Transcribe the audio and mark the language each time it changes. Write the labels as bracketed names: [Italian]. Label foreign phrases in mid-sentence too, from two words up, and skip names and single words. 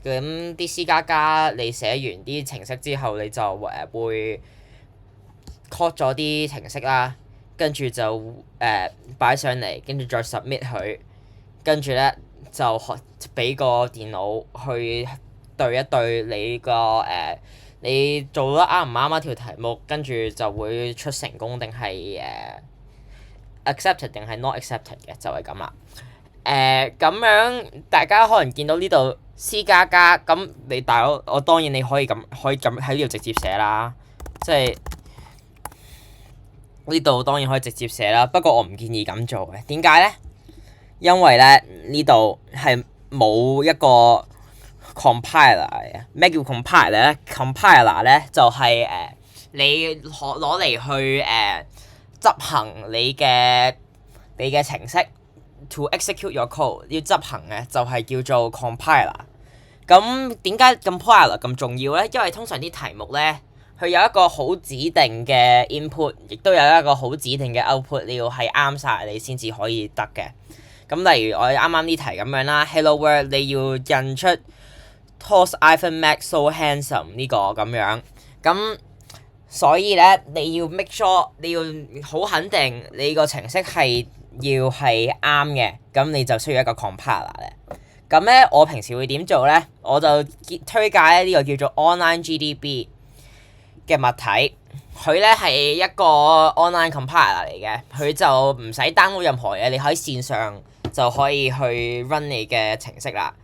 [Cantonese] 咁啲 C++ 你寫完啲程式之後，你就會 code 咗啲程式啦，跟住就擺上嚟，跟住再 submit 佢，跟住咧就俾個電腦去對一對你做得啱唔啱一條題目，跟住就會出成功定係accepted 定係 [English] not accepted [Cantonese] 嘅，就係咁啦。咁樣大家可能見到呢度 C++，咁你大佬我當然你可以咁喺呢度直接寫啦，即係呢度當然可以直接寫啦，不過我唔建議咁做嘅。點解咧？因為咧呢度係冇一個 compiler 嘅。咩叫 compiler 咧？compiler 咧就係你攞嚟去執行你嘅程式 [English] to execute your code [Cantonese] 要執行嘅就係叫做 compiler。咁點解 compiler 咁重要咧？因為通常啲題目咧，佢有一個好指定嘅 input， 亦都有一個好指定嘅 output， 你要係啱晒你先至可以得嘅。咁例如我啱啱呢題咁樣啦 ， [English] Hello World [Cantonese] 你要印出 [English] Toss Ivan Max So Handsome [Cantonese] 呢個咁樣，咁所以咧你要 [English] make sure [Cantonese] 你要好肯定你個程式係要係啱嘅，咁你就需要一個 compiler 咧。咁咧我平時會點做咧？我就推介呢個叫做 Online GDB 嘅物體，佢咧係一個 [English] online compiler [Cantonese] 嚟嘅，佢就唔使 download 任何嘢，你喺線上就可以去 run 你嘅程式啦。